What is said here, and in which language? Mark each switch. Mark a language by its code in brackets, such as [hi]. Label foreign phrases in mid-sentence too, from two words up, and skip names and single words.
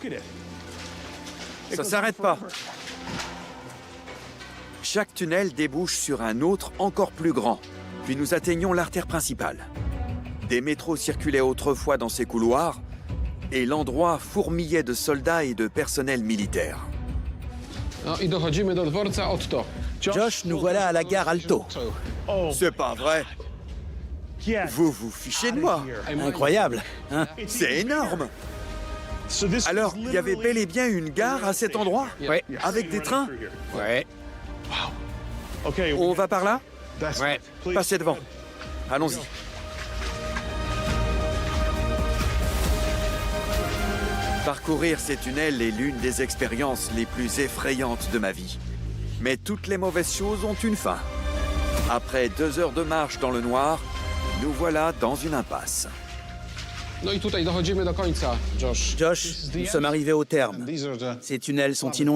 [fr] Ça s'arrête pas. Chaque tunnel débouche sur un autre encore plus grand. Puis nous atteignons l'artère principale. Des métros circulaient autrefois dans ces couloirs et l'endroit fourmillait de soldats et de personnel militaire. [pl] No i dochodzimy do dworca Otto. [fr] Josh, nous voilà à la gare Alto. C'est pas vrai. Vous vous fichez de moi. Incroyable, hein? C'est énorme. Alors, il y avait bel et bien une gare à cet endroit? Ouais. Avec des trains? Ouais. On va par là? Ouais. Passez devant. Allons-y. Parcourir ces tunnels est l'une des expériences les plus effrayantes de ma vie. Mais toutes les mauvaises choses ont une fin. Après 2 heures de marche dans le noir, nous voilà dans une impasse. [pl] No i tutaj dochodzimy do końca, Josh. [fr] Josh, nous sommes arrivés au terme. Ces tunnels sont inondés.